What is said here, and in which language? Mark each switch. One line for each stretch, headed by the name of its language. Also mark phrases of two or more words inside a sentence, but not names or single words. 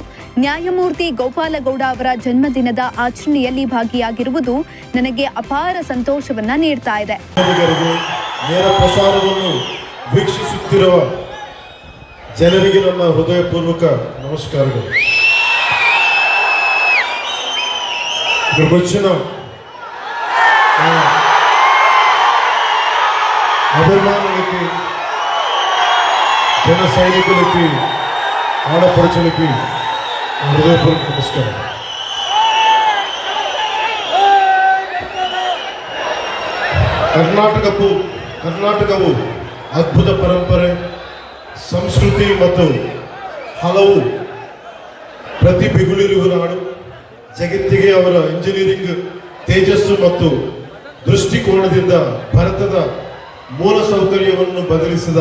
Kannada: ನ್ಯಾಯಮೂರ್ತಿ ಗೋಪಾಲಗೌಡ ಅವರ ಜನ್ಮದಿನದ ಆಚರಣೆಯಲ್ಲಿ ಭಾಗಿಯಾಗಿರುವುದು ನನಗೆ ಅಪಾರ ಸಂತೋಷವನ್ನ ನೀಡ್ತಾ ಇದೆ. ನೇರ ಪ್ರಸಾರವನ್ನು ವೀಕ್ಷಿಸುತ್ತಿರುವ ಜನರಿಗೆ ನನ್ನ ಹೃದಯಪೂರ್ವಕ ನಮಸ್ಕಾರಗಳು.
Telugu: అభిమానులకి, జన సైనికులకి, ఆడపడుచులకి హృదయపూర్వక నమస్కారం.
Kannada: ಕರ್ನಾಟಕವು ಅದ್ಭುತ ಪರಂಪರೆ, ಸಂಸ್ಕೃತಿ ಮತ್ತು ಹಲವು ಪ್ರತಿಭೆಗಳಿರುವ ನಾಡು. ಜಗತ್ತಿಗೆ ಅವರ ಇಂಜಿನಿಯರಿಂಗ್ ತೇಜಸ್ಸು ಮತ್ತು ದೃಷ್ಟಿಕೋನದಿಂದ ಭಾರತದ ಮೂಲಸೌಕರ್ಯವನ್ನು ಬದಲಿಸಿದ